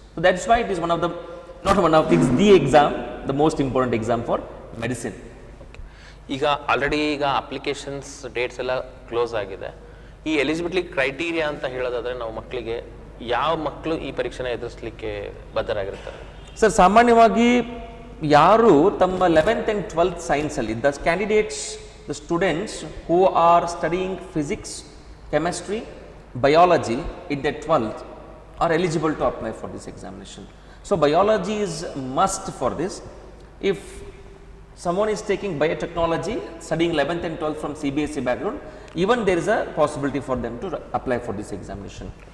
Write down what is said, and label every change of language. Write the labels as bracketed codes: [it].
[en] So that's why it is it's the exam, the most important exam for medicine. [kn] ಈಗ already applications dates ಎಲ್ಲ close ಆಗಿದೆ. ಈ eligibility criteria ಅಂತ ಹೇಳೋದಾದ್ರೆ ನಾವು ಮಕ್ಕಳಿಗೆ ಯಾವ ಮಕ್ಕಳು ಈ ಪರೀಕ್ಷೆನ ಎದುರಿಸಲಿಕ್ಕೆ ಬದ್ಧರಾಗಿರ್ತಾರೆ? ಸರ್, ಸಾಮಾನ್ಯವಾಗಿ ಯಾರು ತಮ್ಮ 11th and 12th ಸೈನ್ಸಲ್ಲಿ [en] The candidates, the students who are studying physics, chemistry, biology in their 12th are eligible to apply for this examination. So biology is must for this. If someone is taking biotechnology, studying 11th and 12th from CBSE background, even there is a possibility for them to apply for this examination.